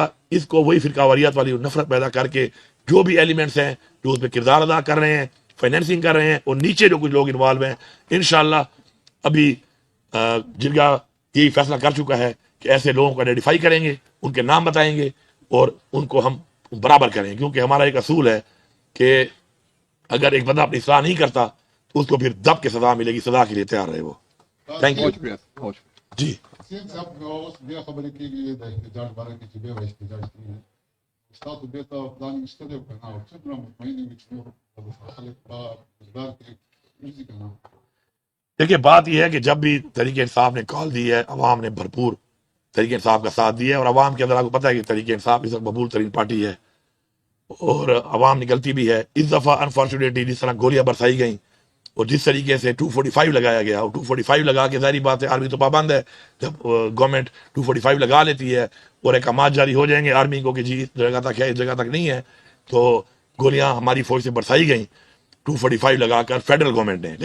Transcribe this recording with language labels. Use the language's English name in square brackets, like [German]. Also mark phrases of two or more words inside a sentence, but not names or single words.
[Urdu] اس کو وہی فرقہ واریت والی نفرت پیدا کر کے جو بھی ایلیمنٹس ہیں جو اس میں کردار ادا کر رہے ہیں، فائنینسنگ کر رہے ہیں، اور نیچے جو کچھ لوگ انوالو ہیں، [Arabic] انشاءاللہ [Urdu] ابھی جرگہ یہی فیصلہ کر چکا ہے کہ ایسے لوگوں کو آئیڈینٹیفائی کریں گے، ان کے نام بتائیں گے اور ان کو ہم برابر کریں، کیونکہ ہمارا ایک اصول ہے کہ اگر ایک بندہ اپنی اصلاح نہیں کرتا تو اس کو پھر دب کے سزا ملے گی، سزا کے لیے تیار رہے وہ۔ [English] thank you جی۔ [Pashto] خبرې کېږي د احتجاج باره کې چې بیا به احتجاج کېږي، ستاسو بېرته پلان شته دی که نه؟ او څومره مطمئن یې چې نور خلک به روزګار کې وځي که نه؟ [Urdu] دیکھیے بات یہ ہے کہ جب بھی تحریک انصاف نے کال دی ہے، عوام نے بھرپور تحریک انصاف کا ساتھ دیا ہے، اور عوام کے اندر آپ کو پتہ ہے کہ تحریک انصاف اس وقت مقبول ترین پارٹی ہے اور عوام نکلتی بھی ہے۔ اس دفعہ انفارچونیٹلی جس طرح گولیاں برسائی گئیں اور جس طریقے سے 245 لگایا گیا، اور 245 لگا کے ظاہری بات ہے آرمی تو پابند ہے، جب گورنمنٹ 245 لگا لیتی ہے اور احکامات جاری ہو جائیں گے آرمی کو کہ جی اس جگہ تک ہے اس جگہ تک نہیں ہے، تو گولیاں ہماری فوج سے برسائی گئیں 245 لگا کر [English] federal government [Urdu] نے۔